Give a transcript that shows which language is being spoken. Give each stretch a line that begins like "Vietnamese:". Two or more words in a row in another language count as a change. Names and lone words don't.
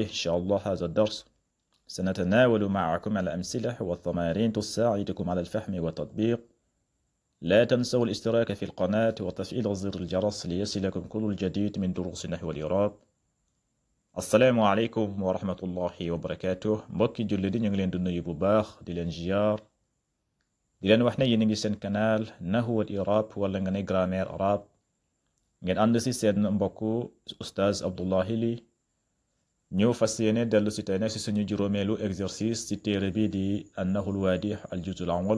Arabic: إن شاء الله هذا الدرس سنتناول معكم الأمثلة والتمارين تساعدكم على الفهم والتطبيق. لا تنسوا الاشتراك في القناة وتفعيل زر الجرس ليصلكم كل الجديد من دروس النحو والإعراب. السلام عليكم ورحمة الله وبركاته.
Wolof: mbokki julli di ñu ngi leen di nuyu bu baax, di leen ziar, di leen wax ne yéen a ngi seen canal Nahwu wal I'rab wala nga ne
French: grammaire arabe.
Wolof: ngeen ànd si seen mbokku Oustaz Abdoulaye Ly. ñëw fas yéene dellu si tey nag si suñu juróomeelu exercice ci téere bi di an-Nahwul Waadih al-juz'ul awwal.